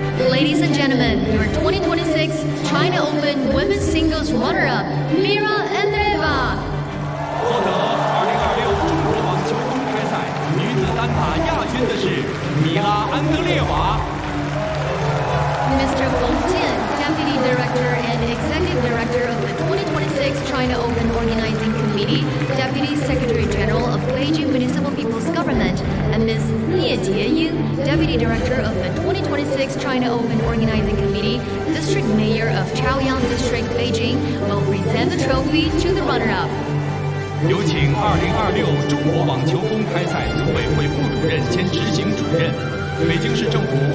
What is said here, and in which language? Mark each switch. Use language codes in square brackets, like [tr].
[en] Ladies and gentlemen, your 2026 China Open Women's Singles runner-up, Mira Andreeva. [zh] 获得 2026 中国网球公开赛女子单打亚军的是 Mira Andreeva. [en] Mr. Feng Jian, Deputy Director and Executive Director of the 2026 China Open Organizing Committee, Deputy Secretary General of Beijing Municipal People's Government, and Ms. Lie Jieying, Deputy Director of the 2026 China Open Organizing Committee, District Mayor of Chaoyang District, Beijing, will present the trophy to the runner-up. [zh] 有请2026中国网球公开赛组委会副主任兼执行主任。